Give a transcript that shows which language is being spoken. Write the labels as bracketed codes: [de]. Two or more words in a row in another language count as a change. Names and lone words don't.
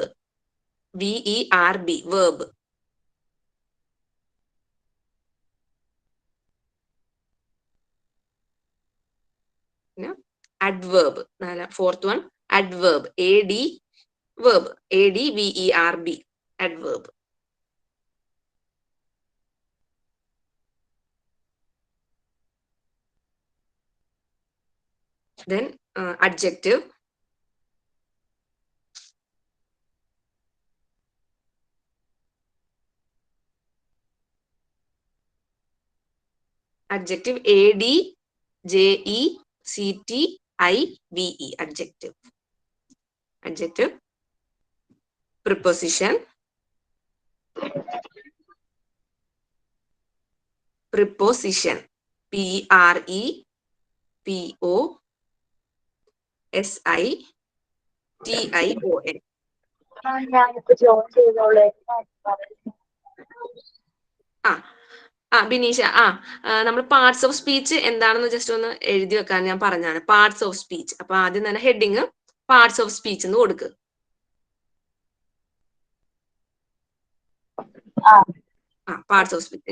[en] VERB verb. പിന്നെ adverb. fourth one adverb. AD verb. ADVERB adverb. Then adjective. Adjective ADJECTIVE adjective. Adjective. Preposition. Preposition. PREPOSITION. [ml] ഞാനിപ്പോ ജോയിൻ ചെയ്തോളെ. ബിനീഷ, നമ്മൾ [en] parts of speech [ml] എന്താണെന്ന് ജസ്റ്റ് ഒന്ന് എഴുതി വെക്കാൻ ഞാൻ പറഞ്ഞാണ്. [en] parts of speech. [ml] അപ്പൊ ആദ്യം തന്നെ [en] heading parts of speech [ml] എന്ന് കൊടുക്ക്. [en] parts of speech.